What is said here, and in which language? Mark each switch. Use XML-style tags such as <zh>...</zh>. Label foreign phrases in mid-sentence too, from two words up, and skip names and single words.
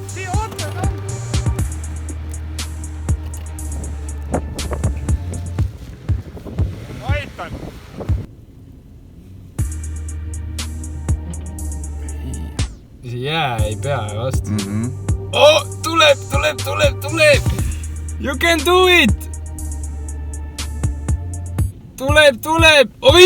<et>Siia oota, ma aitan. See jää ei pea vastu. Oh, tuleb!</et> <en>You can do it!</en> <et>Tuleb! Oi!</et>